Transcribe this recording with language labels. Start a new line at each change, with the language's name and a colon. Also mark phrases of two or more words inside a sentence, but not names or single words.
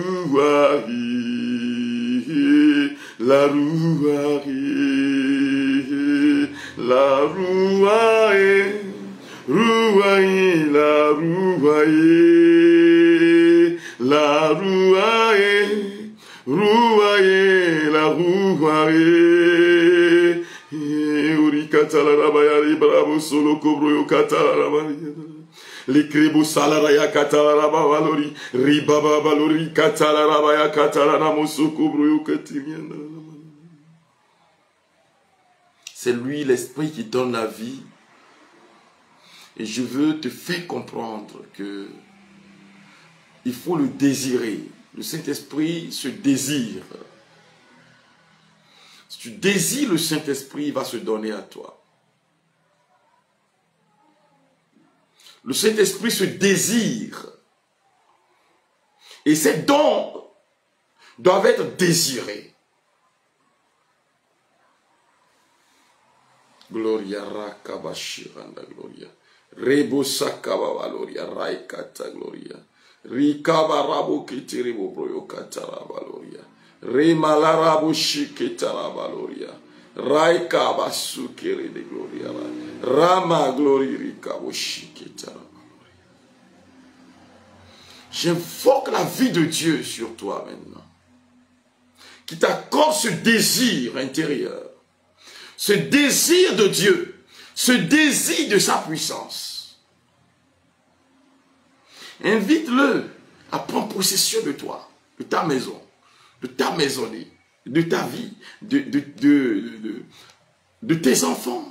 French: Rouaï, la Rouaï, la Rouaï, Rouaï, la Rouaï, la Rouaï, Rouaï, la Rouaï, Uri Katala Rabaya, Bravo Solo Cobro Katala Rabaya, les Krebo Salaraya Katala Rabavalori, Ribaba Valori Katala Rabaya Katala Ramoso Cobro Katimiana. C'est lui l'esprit qui donne la vie. Et je veux te faire comprendre que il faut le désirer. Le Saint-Esprit se désire. Si tu désires le Saint-Esprit, il va se donner à toi. Le Saint-Esprit se désire. Et ces dons doivent être désirés. Gloria Rakabashiranda Gloria. Rebo Sakaba Valoria Raikata Gloria. Rikaba Rabo Kitiribo Broyo Katara Valoria. Remalarabo Shiketara Valoria. Raikaba Sukere de Gloria. Rama Gloria Rikabo Shiketara Valoria. J'invoque la vie de Dieu sur toi maintenant. Qui t'accorde ce désir intérieur. Ce désir de Dieu. Ce désir de sa puissance. Invite-le à prendre possession de toi, de ta maison, de ta maisonnée, de ta vie, de tes enfants.